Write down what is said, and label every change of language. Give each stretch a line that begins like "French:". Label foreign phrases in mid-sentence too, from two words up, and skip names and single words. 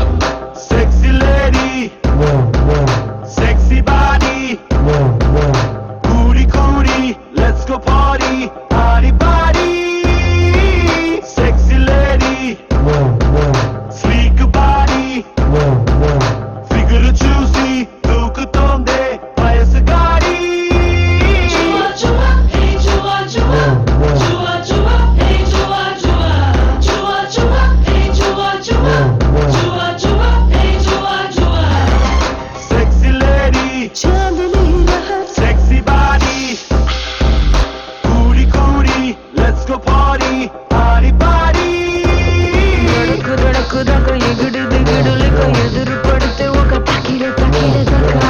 English: Sexy lady, sexy body, booty, let's go party, party. Sexy lady, sleek body, figure choosy,
Telugu: దూకుతోందే వయసు గాడి.
English: Sexy lady, sexy body, booty, let's go party, party.
Telugu: ఎదురు పడితే ఒక తకిడే దాకా